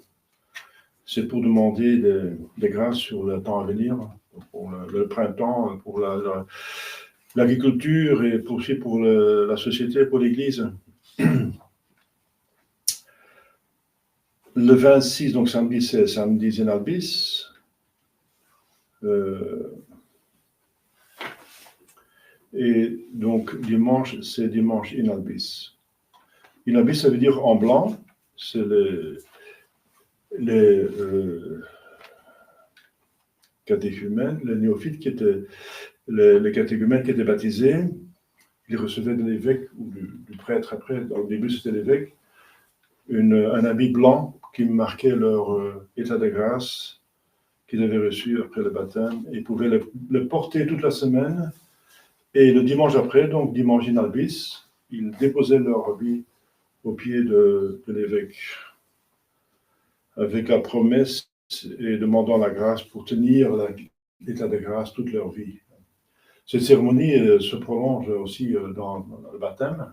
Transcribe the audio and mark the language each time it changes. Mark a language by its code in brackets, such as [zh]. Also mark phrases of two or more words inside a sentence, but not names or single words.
[fr] C'est pour demander des grâces sur le temps à venir, pour le printemps, pour l'agriculture et aussi pour la société, pour l'Église. Le 26, donc samedi, c'est samedi [la] in albis. [fr] Et donc dimanche, c'est dimanche [la] in albis. In albis, [fr] ça veut dire en blanc. C'est les catéchumènes, les néophytes qui étaient, les catéchumènes qui étaient baptisés, ils recevaient de l'évêque ou du prêtre après, au début c'était l'évêque, un habit blanc qui marquait leur état de grâce qu'ils avaient reçu après le baptême, et ils pouvaient le porter toute la semaine, et le dimanche après, donc dimanche [la] in albis, [fr] ils déposaient leur habit au pied de l'évêque, avec la promesse et demandant la grâce pour tenir l'état de grâce toute leur vie. Cette cérémonie se prolonge aussi dans le baptême.